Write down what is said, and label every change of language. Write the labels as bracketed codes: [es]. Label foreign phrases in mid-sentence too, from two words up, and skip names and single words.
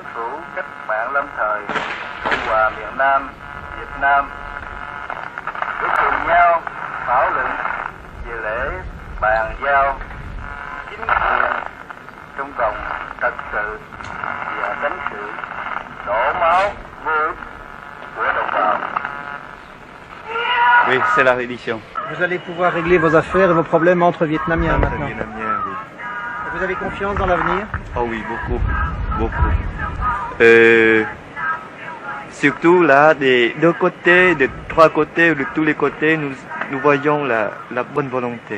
[vi] phủ cách mạng lâm thời Cộng hòa miền Nam Việt Nam để cùng nhau thảo luận về lễ bàn giao chính quyền trong vòng thật sự và tránh sự đổ máu vô ích của đồng bào. [fr] Oui, c'est la reddition. Vous allez pouvoir régler vos affaires et vos problèmes entre Vietnamiens maintenant. Vietnamiens, oui. Vous avez confiance dans l'avenir? Oh oui, beaucoup, beaucoup. Surtout là, des deux côtés, de trois côtés, de tous les côtés, nous voyons la bonne volonté.